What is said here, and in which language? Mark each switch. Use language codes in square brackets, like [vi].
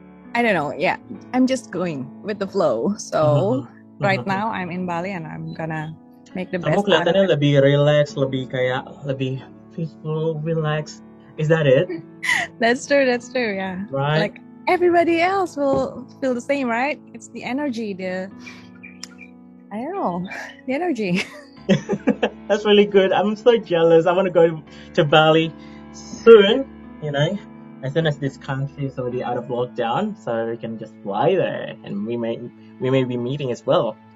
[en] I don't know. Yeah, I'm just going with the flow. So right now I'm in Bali and I'm gonna make the best. [id] Kamu kelihatannya lebih relax, lebih peaceful, relax. [en] Is that it? That's true. Yeah. Right. Like everybody else will feel the same, right? It's the energy, the energy. That's really good. I'm so jealous. I want to go to Bali soon, as soon as this country is already out of lockdown, so we can just fly there, and we may be meeting as well.